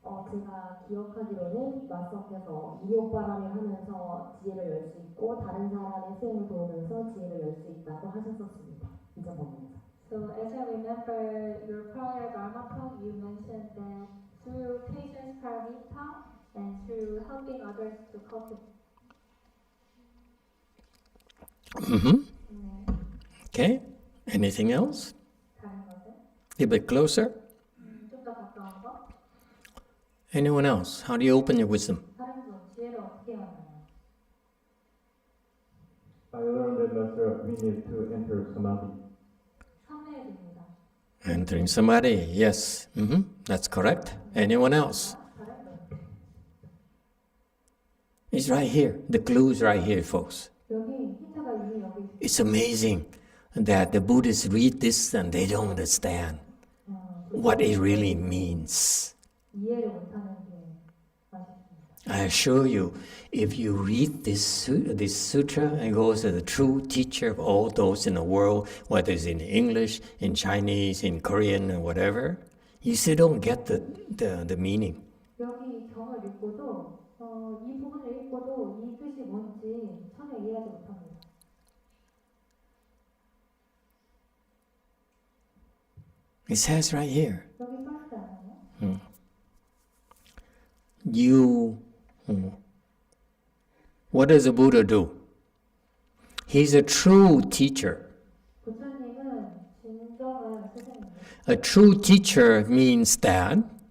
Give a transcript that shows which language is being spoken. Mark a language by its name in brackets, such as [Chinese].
[Korean] 제가 기억하기로는 마스터께서 이용바람을 하면서 지혜를 열 수 있고 다른 사람의 수행을 도우면서 지혜를 열 수 있다고 하셨었습니다. 잊어버립니다. [English] So as I remember your prior Dharma talk, you mentioned that through patience paramita and through helping others to cultivate. Okay. Anything else? [Korean] 다른 것은 [English] A bit closer. [Korean] 좀 더 가까운 거. [English] Anyone else? How do you open your wisdom? [Korean] 다른 분 지혜를 어떻게 하나요? [English] I learned that we need to enter samadhi. [Korean] 삼매에 듭니다. [English] Entering samadhi. Yes. That's correct. Anyone else? [Korean] 다른 분. [English] It's right here. The clue is right here, folks. [Korean] 여기 힌트가 이미 여기 있습니다. [English] It's amazing that the Buddhists read this and they don't understand what it really means. [Korean] 이해를 못하는 게 아쉽습니다. [English] I assure you, if you read this sutra and go to the true teacher of all those in the world, whether it's in English, in Chinese, in Korean, or whatever, you still don't get the meaning. [Korean] 여기 경을 읽고도 이 부분을 읽고도 이 뜻이 뭔지 전혀 이해하지 못합니다. [English] It says right here. [Korean] 여기 써있지 않나요? [English] What does the Buddha do? He's a true teacher. [Korean] 부처님은 진정한 스승입니다. [English] A true teacher means that